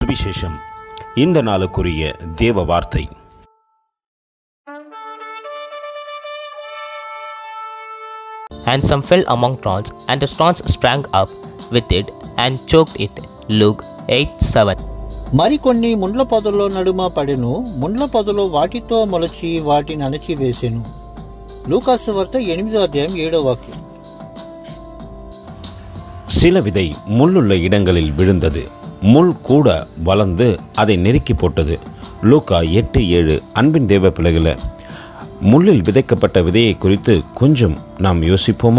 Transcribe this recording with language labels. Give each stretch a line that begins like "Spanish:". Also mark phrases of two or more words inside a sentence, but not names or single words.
Tamil: சுவிசேஷம். இந்த நாளுக்குரிய தேவ வார்த்தை.
English: And some fell among thorns, and the thorns sprang up with it and choked it. Luke 8:7.
Telugu: మరికొన్ని ముండ్ల పొదలో నడుమ పడెను, ముండ్ల పొదలో వాటితో మొలచి వాటిని అణచివేసెను. లూకాసు వార్త 8:7.
Tamil: சில விதை முள்ளுள்ள இடங்களில் விழுந்தது, முள் கூட வளர்ந்து அதை நெருக்கி போட்டது. லூக்கா 8:7. அன்பின் தேவ பிள்ளைகளே, முள்ளில் விதைக்கப்பட்ட விதையை குறித்து கொஞ்சம் நாம் யோசிப்போமா?